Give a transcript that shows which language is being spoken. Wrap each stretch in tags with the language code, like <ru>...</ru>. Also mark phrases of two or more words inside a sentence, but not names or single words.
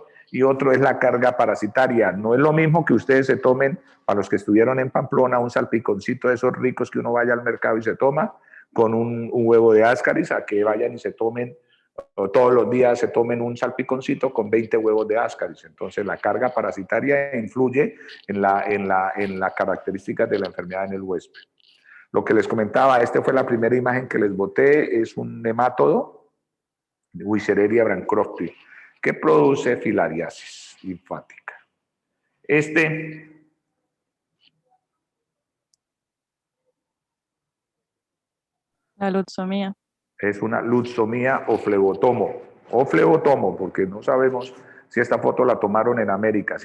<es>Y otro es la carga parasitaria. No es lo mismo que ustedes se tomen, para los que estuvieron en Pamplona, un salpiconcito de esos ricos que uno vaya al mercado y se toma, con un huevo de Ascaris, a que vayan y se tomen, o todos los días se tomen un salpiconcito con 20 huevos de Ascaris. Entonces la carga parasitaria influye en las características de la enfermedad en el huésped. Lo que les comentaba, esta fue la primera imagen que les boté, es un nemátodo, Wiessereria bancrofti, que produce filariasis linfática. La luxomía. Es una luxomía o flebotomo, porque no sabemos si esta foto la tomaron en América.</es>